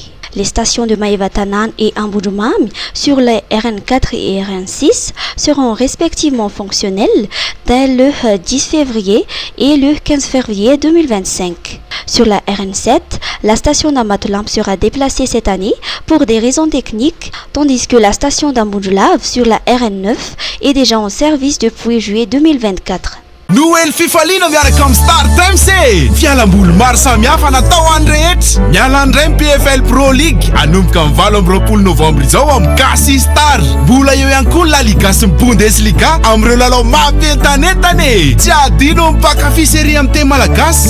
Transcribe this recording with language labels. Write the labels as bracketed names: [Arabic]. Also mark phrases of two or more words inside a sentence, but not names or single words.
[French] Les stations de Maevatanan et Ambudumam sur les RN4 et RN6 seront respectivement fonctionnelles dès le 10 février et le 15 février 2025. Sur la RN7, la station d'Amatlam sera déplacée cette année pour des raisons techniques, tandis que la station d'Ambudulav sur la RN9 est déjà en service depuis juillet 2024. [Malagasy] Noël fifaliana miaraka amin'ny Star Times e! Fialamboly maro samihafa natao any rehetra. Miala andray PFL Pro League anomboka amin'ny 20 novambra izao amin'ny Kasi Star. Mbola eo ihany koa La Liga sy ny Bundesliga amin'ireo lalao mampientanentana e! Tsy adino mpakafy série amin'ny teny malagasy.